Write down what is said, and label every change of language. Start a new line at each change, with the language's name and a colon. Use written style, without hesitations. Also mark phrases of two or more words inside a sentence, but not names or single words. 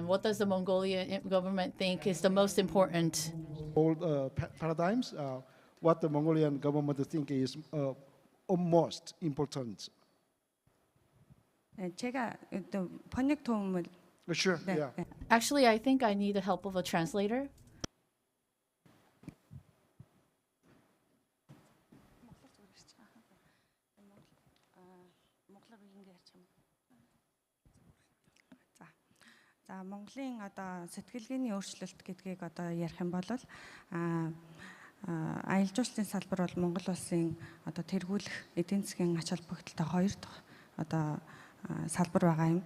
English: What does the Mongolian government think is the most important? Old paradigms, what the Mongolian government think is most important.
Korean: 제가 또 번역 도움을
English: Sure, yeah. Actually, I think I need the help of a translator.
Mongolian: За Монголын одоо сэтгэлгээний өөрчлөлт гэдгийг одоо ярих юм бол аялал жуулчлалын салбар бол Монгол улсын одоо тэргүүлэх эдийн засгийн ач холбогдолтой хоёр дахь одоо салбар байгаа юм.